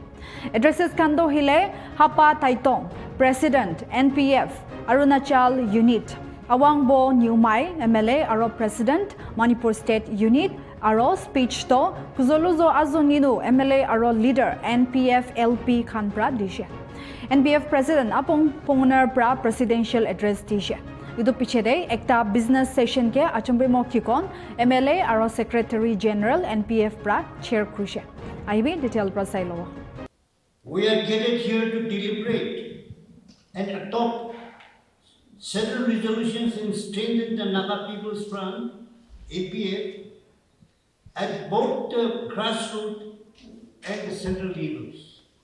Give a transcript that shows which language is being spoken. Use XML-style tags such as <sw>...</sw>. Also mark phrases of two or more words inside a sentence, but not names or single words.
<nag>Addresses khan do hile Hapa Taitong President NPF Arunachal Unit Awangbo Nyumai MLA aro President Manipur State Unit aro speech to Kuzoluzo Azuninu MLA aro leader NPF LP khan pra dishe. NPF President Apong Pongonar pra presidential address dishe. Idu pichede ekta</nag> <en>business session</en> <nag>ke achumbrimo kikon MLA aro</nag> <en>Secretary General NPF</en> <nag>pra chair kurise. Aibi detail pra sailo.</nag> <en>We are gathered here to deliberate and adopt several resolutions and strengthen the Naga People's Front APF at both the grassroots and the central levels.</en>